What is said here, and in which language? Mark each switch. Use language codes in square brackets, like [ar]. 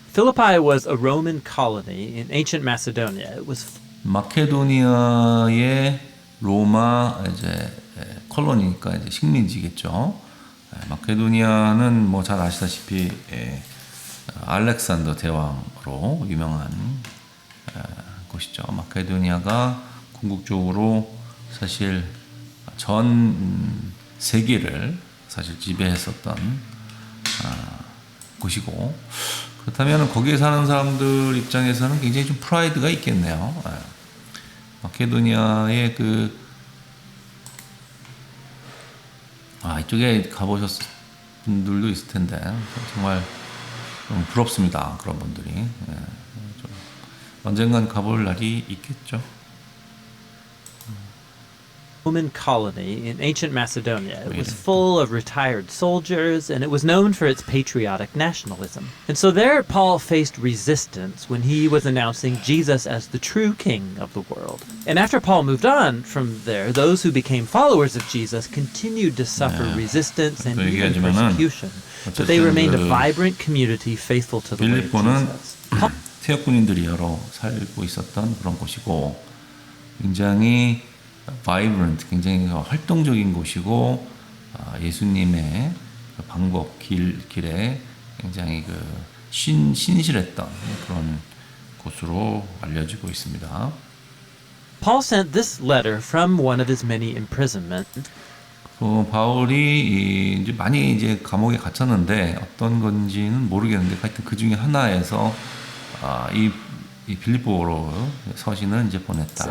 [en] Philippi was a Roman colony in ancient Macedonia. It was [ko] 마케도니아의 로마 이제 콜로니니까 이제 식민지겠죠. 마케도니아는 뭐 잘 아시다시피 알렉산더 대왕으로 유명한 곳이죠. 마케도니아가 궁극적으로 사실 전 세계를 사실 지배했었던 곳이고, 그렇다면 거기에 사는 사람들 입장에서는 굉장히 좀 프라이드가 있겠네요. 마케도니아의 이쪽에 가보셨을 분들도 있을 텐데 정말 좀 부럽습니다. 그런 분들이 좀 언젠간 가볼 날이 있겠죠. [en] Roman colony in ancient Macedonia. It was full of retired soldiers, and it was known for its patriotic nationalism. And so there, Paul faced resistance when he was announcing Jesus as the true king of the world. And after Paul moved on from there, those who became followers of Jesus continued to suffer resistance and even persecution. But they remained a vibrant community faithful to the way of [ko] 빌립보는 [en] Jesus. [ko] 태역군인들이 여러 살고 있었던 그런 곳이고, 굉장히 vibrant, 굉장히 활동적인 곳이고, 예수님의 방법 길에 굉장히 신실했던 그런 곳으로 알려지고 있습니다. [en] Paul sent this letter from one of his many imprisonments. [ko] 바울이 이제 많이 이제 감옥에 갇혔는데 어떤 건지는 모르겠는데 하여튼 그 중에 하나에서 이 빌립보로 서신을 이제 보냈다.